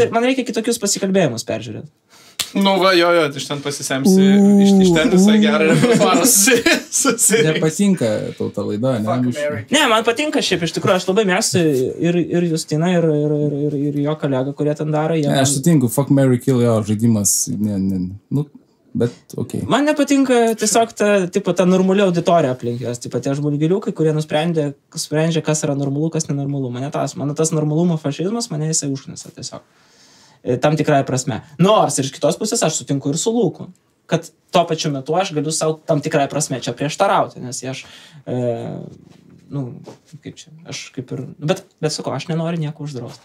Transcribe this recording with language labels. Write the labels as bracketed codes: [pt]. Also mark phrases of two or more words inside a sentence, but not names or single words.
[lt] Man reikia kitokius pasikalbėjimus peržiūrėti. Nu va, jo, iš ten pasisemsi, iš ten visai gerą repertuarą susirinksi. Nepatinka tau ta laida, ne? Ne, man patinka šiaip, iš tikrųjų, aš labai mėgstu ir Justiną, ir jo kolegą, kurie ten daro. Ne, aš sutinku, [en] fuck, marry, kill, [lt] jo, žaidimas, bet okei. Man nepatinka tiesiog ta normali auditorija aplink jos, tie žmogeliukai, kurie sprendžia, kas yra normalu, kas nenormalu. Mane tas normalumo fašizmas, mane jisai užknisa tiesiog. Tam tikrai prasme. Nors ir iš kitos pusės aš sutinku ir su Luku, kad tuo pačiu metu aš galiu savo tam tikrai prasme čia prieštarauti, nes aš, aš kaip ir, bet sakau, aš nenoriu nieko uždrausti.